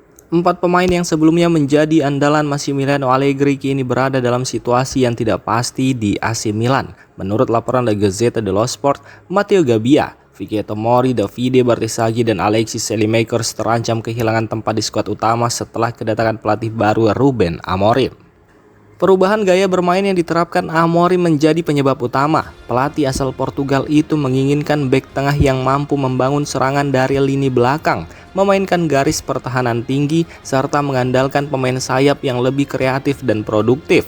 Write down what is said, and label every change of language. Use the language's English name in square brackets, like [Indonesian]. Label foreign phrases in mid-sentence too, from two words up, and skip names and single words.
[Indonesian] Empat pemain yang sebelumnya menjadi andalan Massimiliano Allegri kini berada dalam situasi yang tidak pasti di AC Milan. Menurut laporan La Gazzetta dello Sport, Matteo Gabbia, Vicky Tomori, Davide Bertesaghi, dan Alexis Saelemaekers terancam kehilangan tempat di skuad utama setelah kedatangan pelatih baru Ruben Amorim. Perubahan gaya bermain yang diterapkan Amorim menjadi penyebab utama. Pelatih asal Portugal itu menginginkan bek tengah yang mampu membangun serangan dari lini belakang, memainkan garis pertahanan tinggi, serta mengandalkan pemain sayap yang lebih kreatif dan produktif.